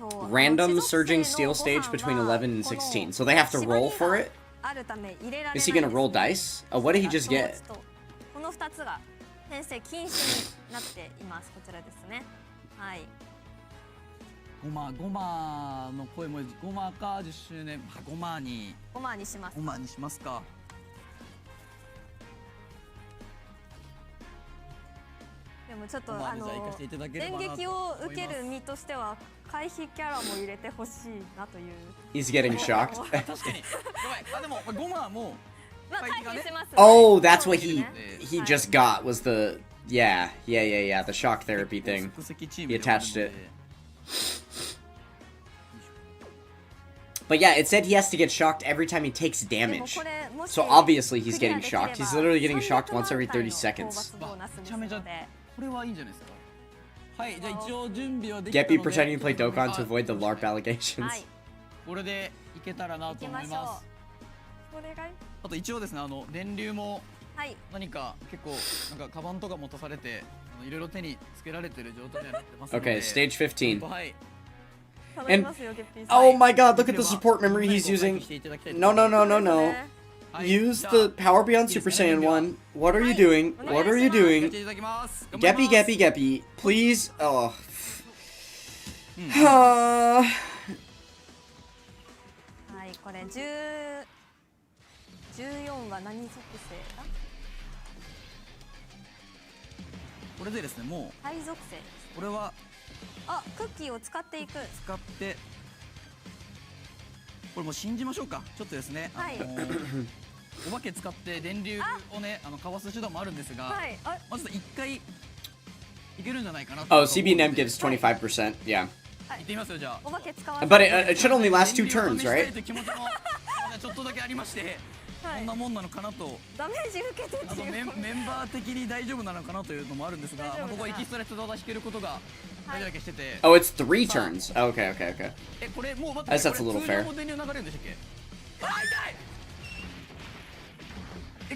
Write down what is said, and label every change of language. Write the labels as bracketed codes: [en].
[en] Random surging steel stage between 11 and 16. So they have to roll for it? Is he gonna roll dice? Oh, what did he just get? [ja] この2つが編成禁止になっています。こちらですね。はい。ゴマの声もゴマか10周年。ゴマにします。ゴマにしますか。でもちょっと電撃を受ける身としては回避キャラも入れてほしいなという。 [en] He's getting shocked. [ja] 確かに。あ、でもゴマも回避します。 [en] Oh, that's what he just got was the yeah the shock therapy thing. He attached it. But yeah, it said he has to get shocked every time he takes damage. So obviously he's getting shocked. He's literally getting shocked once every 30 seconds. [ja] これはいいんじゃないですか。はい、じゃあ一応準備はできたので。 [en] GEPPY pretending to play Dokkan to avoid the LARP allegations. [ja] これでいけたらなと思います。あと一応ですね、電流も何か結構なんかカバンとか持たされていろいろ手につけられてる状態になってますので。 [en] Okay, stage 15. [ja] はい。 [en] And oh my god, look at the support memory he's using. No. Use the Power Beyond Super Saiyan 1. What are you doing? What are you doing? GEPPY, please. Oh. [ja] はい、これ14は何属性だ？これでですね、もう灰属性。これはクッキーを使っていく。使ってこれもう信じましょうか。ちょっとですね、お化け使って電流をねかわす手段もあるんですが、まず一回いけるんじゃないかなと。 [en] Oh, CBNM gives 25%. Yeah. [ja] いってみますよじゃあ。 [en] But it should only last 2 turns, right? [ja] 気持ちもちょっとだけありまして、こんなもんなのかなと。ダメージ受けてっていう。メンバー的に大丈夫なのかなというのもあるんですが、ここエキストラ弾けることが大丈夫してて。 [en] Oh, it's 3 turns. Okay. [ja] これもう待って。 [en] That's a little fair. [ja] 電流流れるんでしたっけ？痛い。